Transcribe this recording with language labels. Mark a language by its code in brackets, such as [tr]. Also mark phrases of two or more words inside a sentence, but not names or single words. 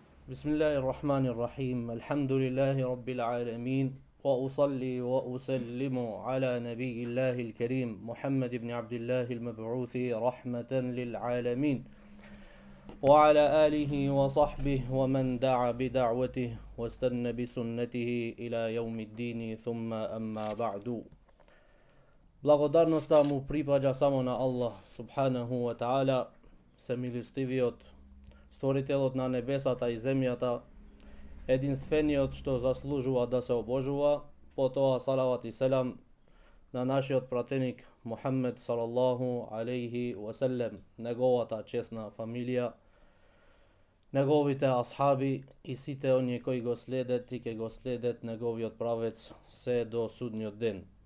[ar] بسم الله الرحمن الرحيم الحمد لله رب العالمين وأصلي وأسلم على نبي الله الكريم محمد بن عبد الله المبعوث رحمة للعالمين وعلى آله وصحبه ومن دعا بدعوته واستنى بسنته إلى يوم الدين ثم أما بعد. [mk] Благодарноста му припаѓа само на Аллах [ar] سبحانه وتعالى, [mk] семилостивиот, створителот на небесата и земјата, единствениот што заслужува да се обожува, потоа салават и селам на нашиот пратеник Мухаммед [ar] صلى الله عليه وسلم, [mk] неговата чесна фамилија, неговите асхаби и сите оние кои го следат и ќе го следат неговиот правец се до судниот ден.